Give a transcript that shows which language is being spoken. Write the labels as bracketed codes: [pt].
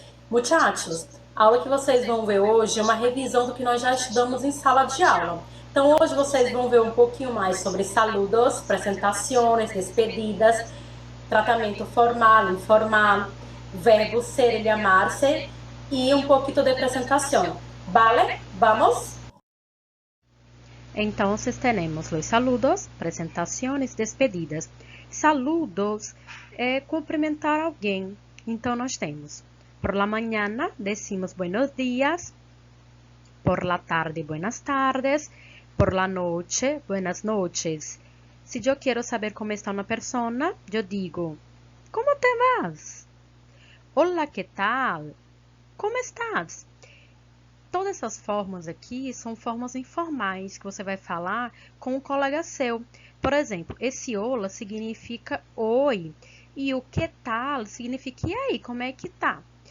[pt] Muchachos, a aula que vocês vão ver hoje é uma revisão do que nós já estudamos em sala de aula. Então hoje vocês vão ver um pouquinho mais sobre saludos, apresentações, despedidas, tratamento formal, informal, verbo ser e amar-se e um pouquinho de apresentação. Vale? Vamos? [es] Entonces tenemos los saludos, presentaciones, despedidas. [pt] Saludos é cumprimentar alguém. Então nós temos: por la mañana decimos buenos días, por la tarde buenas tardes, por la noche buenas noches. Se eu quero saber como está uma persona, eu digo: como te vas? Hola, que tal? Como estás? Todas essas formas aqui são formas informais que você vai falar com um colega seu. Por exemplo, esse hola significa oi e o que tal significa e aí, como é que tá?